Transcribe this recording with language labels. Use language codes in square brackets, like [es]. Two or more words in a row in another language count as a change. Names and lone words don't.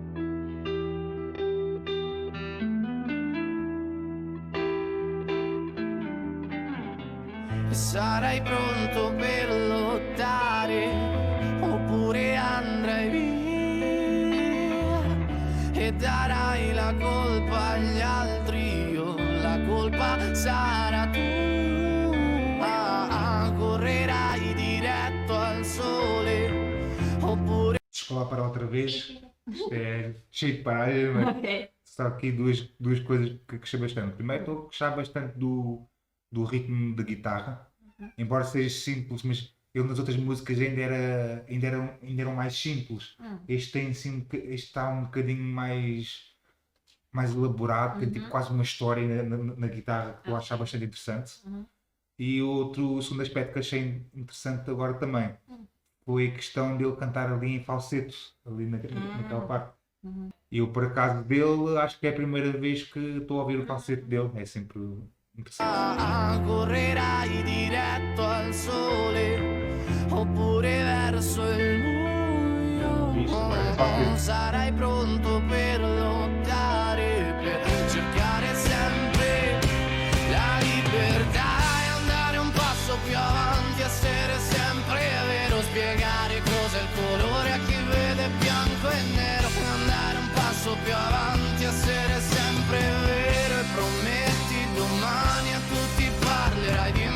[it] E sarai pronto per lottare, oppure andrai via e darai la colpa agli altri. Io la colpa sarà tua. Correrai diretto al sole, oppure [pt] Descolar para outra vez. Isto é cheio de paragem, mas Ok. só aqui duas coisas que gostei bastante. Primeiro, estou a gostar bastante do ritmo da guitarra, embora seja simples, mas ele nas outras músicas ainda eram mais simples. Este está um bocadinho mais elaborado, tem tipo quase uma história na guitarra que eu acho bastante interessante. E o segundo aspecto que achei interessante agora também foi a questão dele cantar ali em falseto, ali naquela parte. Eu, por acaso dele, acho que é a primeira vez que estou a ouvir o falsete dele, é sempre interessante. [it] correrai diretto al sole, oppure verso il buio. Sarai pronto per lottare, per cercare sempre la libertà e andare un passo più avanti, essere sempre vero, spiegare cos'è il colore a chi vede bianco e nero, andare un passo più avanti, essere sempre vero, e prometti domani a tutti parlerai